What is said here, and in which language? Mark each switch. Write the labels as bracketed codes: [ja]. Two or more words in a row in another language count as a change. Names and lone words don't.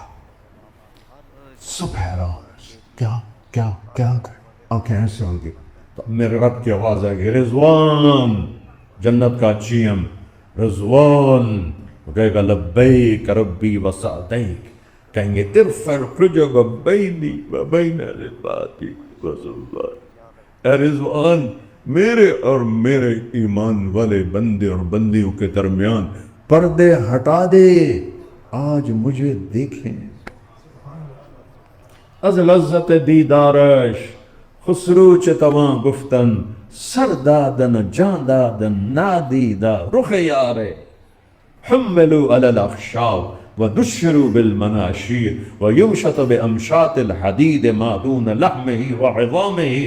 [ur] سب حیران, کیا کیا کیا آنکھیں ایسے ہوں گی. تو میرے رب کی آواز آئے گی رضوان, جنت کا چیم رضوان. وہ کہے گا [ar] لبیک ربی وسعدیک, [ur] کہیں گے [ar] ارفع الحجب بینی و بین عبادی وسلمان. [ur] اے رضوان, میرے اور میرے ایمان والے بندے اور بندیوں کے درمیان پردے ہٹا دے, آج مجھے دیکھیں. [fa] از لذت دیدارش خسرو چتواں گفتن, سردادن جاندادن نادیدہ رخ یارے. [ar] حملوا علی الاخشاب ونشروا بالمناشیر ویمشط بامشاط الحدید ما دون لحمہ وعظامہ.